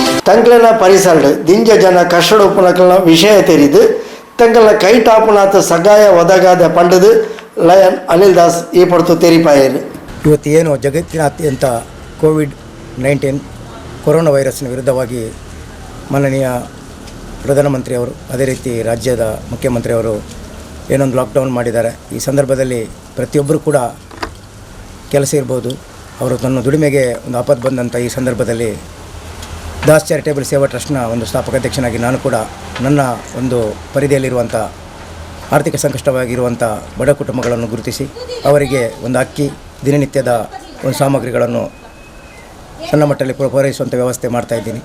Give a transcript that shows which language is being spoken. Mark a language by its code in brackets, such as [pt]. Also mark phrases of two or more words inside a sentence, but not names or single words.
[tcy] ತಂಗಳನ ಪರಿಸರಡು ದಿಂಜ ಜನ ಕಷ್ಟಡು ಉಪನಕಲ್ನ ವಿಷಯ ತೆರಿದು ತಂಗಳನ ಕೈ ಟಾಪುನಾಥ ಸಗಾಯ ಒದಗಾದ ಪಂಡದು ಲಯನ್ ಅನಿಲ್ ದಾಸ್ ಈ ಪಡ್ತು ತೆರಿಪಾಯರು. [kn] ಇವತ್ತು ಏನು ಜಗತ್ತಿನಾದ್ಯಂತ ಕೋವಿಡ್-19 ಕೊರೋನಾ ವೈರಸ್ನ ವಿರುದ್ಧವಾಗಿ ಮಾನನೀಯ ಪ್ರಧಾನಮಂತ್ರಿಯವರು ಅದೇ ರೀತಿ ರಾಜ್ಯದ ಮುಖ್ಯಮಂತ್ರಿಯವರು ಏನೊಂದು ಲಾಕ್ಡೌನ್ ಮಾಡಿದ್ದಾರೆ. ಈ ಸಂದರ್ಭದಲ್ಲಿ ಪ್ರತಿಯೊಬ್ಬರು ಕೂಡ ಕೆಲಸ ಇರ್ಬೋದು, ಅವರು ತನ್ನ ದುಡಿಮೆಗೆ ಒಂದು ಆಪತ್ತು ಬಂದಂಥ ಈ ಸಂದರ್ಭದಲ್ಲಿ ದಾಸ್ ಚಾರಿಟೇಬಲ್ ಸೇವಾ ಟ್ರಸ್ಟ್ನ ಒಂದು ಸ್ಥಾಪಕಾಧ್ಯಕ್ಷನಾಗಿ ನಾನು ಕೂಡ ನನ್ನ ಒಂದು ಪರಿಧಿಯಲ್ಲಿರುವಂಥ ಆರ್ಥಿಕ ಸಂಕಷ್ಟವಾಗಿರುವಂಥ ಬಡ ಕುಟುಂಬಗಳನ್ನು ಗುರುತಿಸಿ ಅವರಿಗೆ ಒಂದು ಅಕ್ಕಿ, ದಿನನಿತ್ಯದ ಒಂದು ಸಾಮಗ್ರಿಗಳನ್ನು ಸಣ್ಣ ಮಟ್ಟದಲ್ಲಿ ಪೂರೈಸುವಂಥ ವ್ಯವಸ್ಥೆ ಮಾಡ್ತಾಯಿದ್ದೀನಿ.